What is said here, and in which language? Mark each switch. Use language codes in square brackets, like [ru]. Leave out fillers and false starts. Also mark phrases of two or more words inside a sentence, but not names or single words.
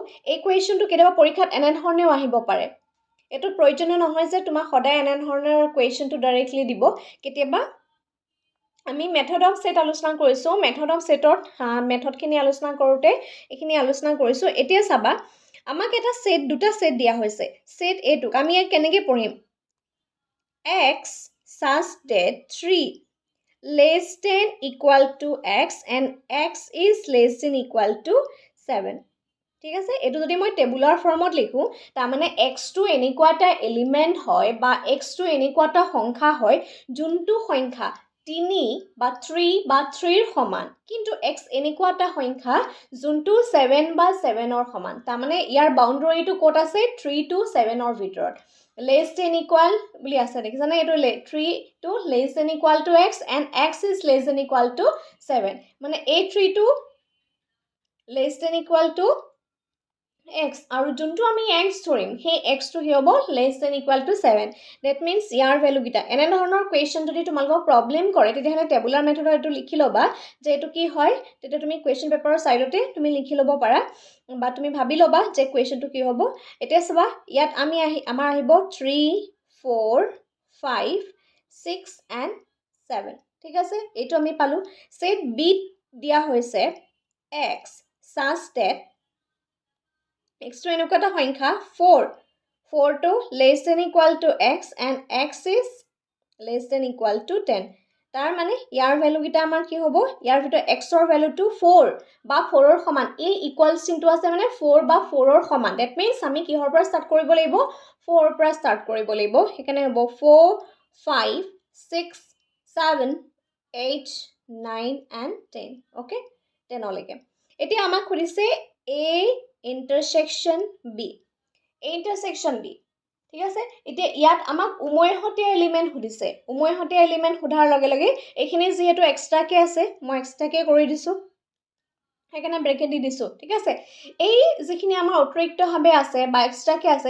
[as] এই কুৱেশ্যনটো কেতিয়াবা পৰীক্ষাত এনেধৰণেও আহিব পাৰে। এইটো প্ৰয়োজনীয় নহয় যে তোমাক সদায় এনেধৰণৰ কুৱেশ্যনটো ডাইৰেক্টলি দিব। কেতিয়াবা আমি [en] method of set [as] আলোচনা কৰিছোঁ। [en] method of set [as] মেথডখিনি আলোচনা কৰোঁতে এইখিনি আলোচনা কৰিছোঁ। এতিয়া চাবা, আমাক এটা সেট দুটা সেট দিয়া হৈছে সেট এটোক আমি ইয়াক কেনেকৈ পঢ়িম [en] x such that 3 less than equal to x and x is less than equal to 7 [as] ঠিক আছে এটো যদি মই [en] tabular form [as] লিখো তাৰ মানে x টো এনেকুৱা এটা এলিমেন্ট হয় বা x টো এনেকুৱা এটা সংখ্যা হয় যোনটো সংখ্যা 3 বা 3 বা 3 ৰ সমান কিন্তু x এনেকুৱা এটা সংখ্যা যোনটো 7 বা 7 ৰ সমান তাৰ মানে ইয়াৰ বাউণ্ডাৰীটো ক'ত আছে [en] 3 to 7 [as] ৰ ভিতৰত [en] less than equal [as] বুলি আছে দেখিছানে এটো [en] 3 to less than equal to x and x is less than equal to 7 [as] মানে এই [en] 3 to less than equal to x [as] আৰু যোনটো আমি x ধৰিম সেই x টো কি হ'ব [en] less than equal to 7 that means [as] ইয়াৰ ভ্যালু কিটা এনে ধৰণৰ কোৱেশ্চন যদি তোমালোকক প্ৰবলেম কৰে তেতিয়াহলে [en] tabular method [as] এটো লিখি লবা যে এটো কি হয় তেতিয়া তুমি [en] question paper side [as] তুমি লিখি লব পাৰা বা তুমি ভাবি লবা যে কোৱেশ্চনটো কি হ'ব এতিয়া চাবা ইয়াত আমি আমাৰ আহিব 3 4 5 6 and 7 ঠিক আছে এটো আমি পালো সেট বি দিয়া হৈছে [en] x such that x to [as] এনেকুৱা এটা সংখ্যা [en] 4 to less than equal to x and x is less than equal to 10 [as] তাৰ মানে ইয়াৰ ভ্যালু কিটা আমাৰ কি হ'ব ইয়াৰ ভিতৰত x ৰ ভ্যালুটো 4 বা 4 ৰ সমান এই ইকুৱেল চিনটো আছে মানে 4 বা 4 ৰ সমান [en] that means [as] আমি কিহৰ পৰা স্টাৰ্ট কৰিব লাগিব 4 ৰ পৰা স্টাৰ্ট কৰিব লাগিব হেকানে হ'ব 4 5 6 7 8 9 and 10 okay 10 লৈকে এতিয়া আমাক খুদিছে [en] a intersection b [as] ঠিক আছে এতিয়া ইয়াত আমাক উমৈহতীয়া এলিমেন্ট খুদিছে উমৈহতীয়া এলিমেন্ট খুদাৰ লগে লগে এইখিনি যেহেতু এক্সট্ৰা কে আছে মই এক্সট্ৰা কে কৰি দিছো হেকানে ব্ৰেকেট দি দিছো ঠিক আছে এই যিখিনি আমাৰ অতিৰিক্তভাৱে আছে বা এক্সট্ৰা কে আছে